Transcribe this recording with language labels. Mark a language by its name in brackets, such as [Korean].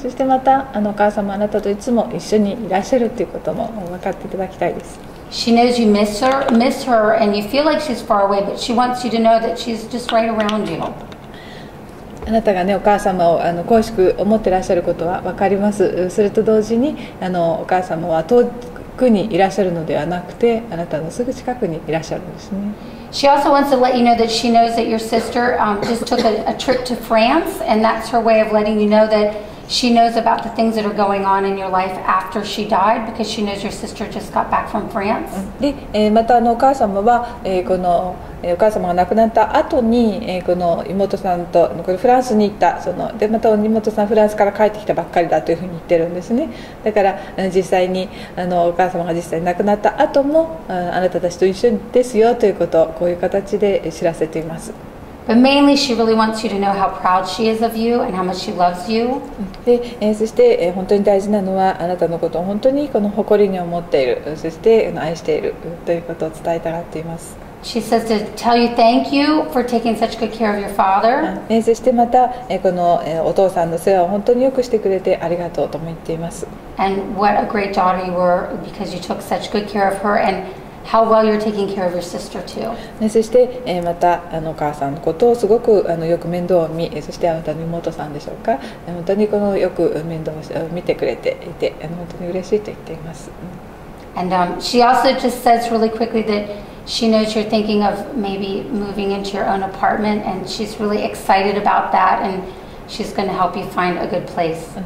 [Japanese] そしてまたお母様あなたといつも一緒にいらっしゃるということも分かっていただきたいです。 [English] She knows you miss her, and you feel like she's far away, but she wants you to know that she's just right around you. [Japanese] あなたがねお母様を恋しく思っていらっしゃることは分かります。それと同時にお母様は遠くにいらっしゃるのではなくてあなたのすぐ近くにいらっしゃるんですね。 [English] She also wants to let you know that she knows that your sister just took a trip to France, and that's her way of letting you know that she knows about the things that are going on in your life after she died, because she knows your sister just got back from France. [Japanese] で、またお母様は、お母様が亡くなった後に、この妹さんとフランスに行ったでまた妹さんフランスから帰ってきたばっかりだというふうに言ってるんですね。だから実際にお母様が実際に亡くなった後もあなたたちと一緒ですよということをこういう形で知らせています。 [English] But mainly, she really wants you to know how proud she is of you and how much she loves you. [Japanese] で、そして本当に大事なのはあなたのことを本当に誇りに思っている、そして愛しているということを伝えたがっています。 [English] She says to tell you thank you for taking such good care of your father. [Japanese] そしてまたこのお父さんの世話を本当によくしてくれてありがとうとも言っています。 [English] And what a great daughter you were because you took such good care of her and how well you're taking care of your sister too. [Japanese] そしてまたお母さんのことをすごくよく面倒を見、そしてあなたの妹さんでしょうか、本当によく面倒を見てくれていて本当に嬉しいと言っています。 [English] And she also just says really quickly that she knows you're thinking of maybe moving into your own apartment, and she's really excited about that, and she's going to help you find a good place.